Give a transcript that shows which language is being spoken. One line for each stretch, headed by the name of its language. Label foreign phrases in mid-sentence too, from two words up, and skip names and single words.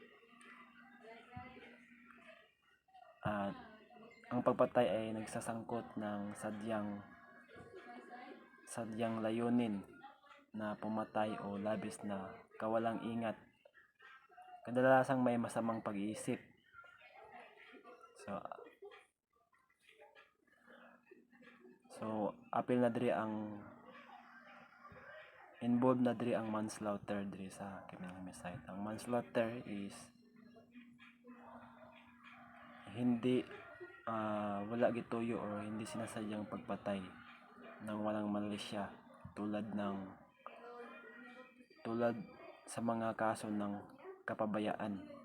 Filipino: At ang pagpatay ay nagsasangkot ng sadyang layunin na pumatay o labis na kawalang ingat. Kadalasang may masamang pag-iisip.
Cebuano: So apil na diri ang involved na diri ang manslaughter diri sa
English: criminal homicide.
Filipino: Ang manslaughter is hindi
Cebuano: wala gituyo
Filipino: or hindi sinasadyang pagpatay ng walang malisya tulad sa mga kaso ng kapabayaan.